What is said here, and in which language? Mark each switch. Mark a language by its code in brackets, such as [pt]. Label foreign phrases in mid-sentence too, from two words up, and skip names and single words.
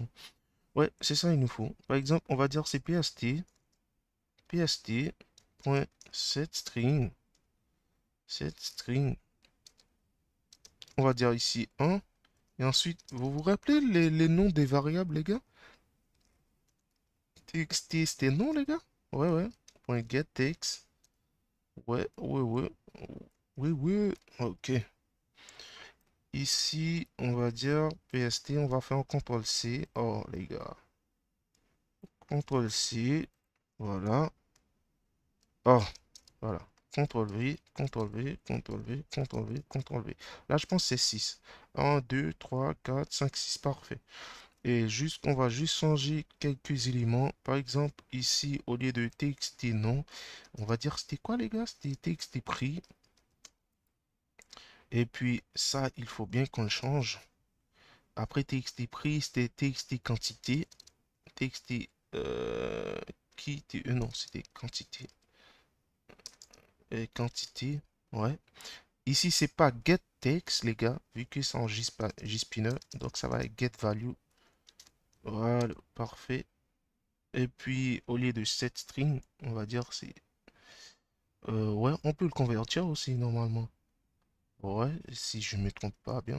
[fr] Ouais, c'est ça il nous faut. Par exemple, on va dire c'est pst.setString. SetString. On va dire ici 1. Et ensuite, vous vous rappelez les noms des variables, les gars? TXT, c'était non, les gars? Ouais, ouais. [en] Point get text. [fr] Ouais, ouais, ouais. Oui, oui. Ok. Ici, on va dire PST, on va faire un CTRL C. Oh, les gars. CTRL C. Voilà. Oh, voilà. CTRL V, CTRL V, CTRL V, CTRL V, CTRL V. Là, je pense que c'est 6. 1, 2, 3, 4, 5, 6. Parfait. Et juste, on va juste changer quelques éléments. Par exemple, ici, au lieu de txt non, on va dire c'était quoi les gars? C'était txt prix. Et puis ça, il faut bien qu'on le change. Après txt prix, c'était txt quantité. Txt qui non, c'était quantité. Quantité, ouais. Ici, c'est pas [en] get text, [fr] les gars, vu que c'est en JSpinner. Donc ça va être [en] get value. [fr] Voilà, parfait. Et puis, au lieu de [en] set string, [fr] on va dire c'est... ouais, on peut le convertir aussi, normalement. Ouais, si je me trompe pas bien.